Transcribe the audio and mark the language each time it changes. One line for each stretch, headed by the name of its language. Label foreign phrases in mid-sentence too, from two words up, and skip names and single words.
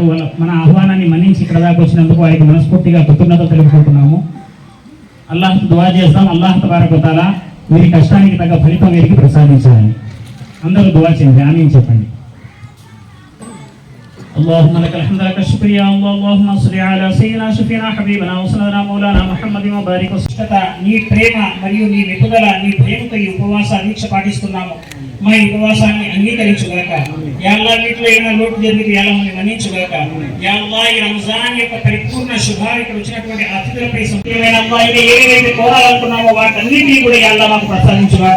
Telugu: మన ఆహ్వానాన్ని మన్నించి ఇక్కడ దాకా వచ్చినందుకు వారికి మనస్ఫూర్తిగా కృతజ్ఞతలు తెలుపుకుంటున్నాము. అల్లాహ్ దుఆ చేస్తాం,
Arabic: الله تبارك وتعالى
Telugu: వీరి కష్టానికి తగ్గ ఫలితం వీరికి ప్రసాదించాలని అందరూ దుఆ చేయండి, ఆమీన్ చెప్పండి.
Arabic: اللهم لك الحمد لك الشكر يا الله. اللهم صل على سيدنا شفينا حبيبنا وسندنا مولانا محمد وبارك وسلم.
Telugu: నీ ప్రేమ మరియు నీ విపుదల, నీ ప్రేమతో ఈ ఉపవాస దీక్ష పాటిస్తున్నాము. మా ఈ ఉపవాసాన్ని అంగీకరించుగాక.
Arabic: يا الله
Telugu: వీటిలో ఏమైనా లోటు జరిగితే
Arabic: يا الله
Telugu: మన్నించుగాక.
Arabic: يا الله
Telugu: ఈ రంజాన్ యొక్క పరిపూర్ణ శుభాలు ఇక్కడ వచ్చినటువంటి అతిథులపై సంపూర్ణమైన అల్లాహ్ ఏవైతే కోరాలనుకున్నామో వాటన్నిటినీ కూడా
Arabic: يا الله
Telugu: మాకు ప్రసాదించుగాక.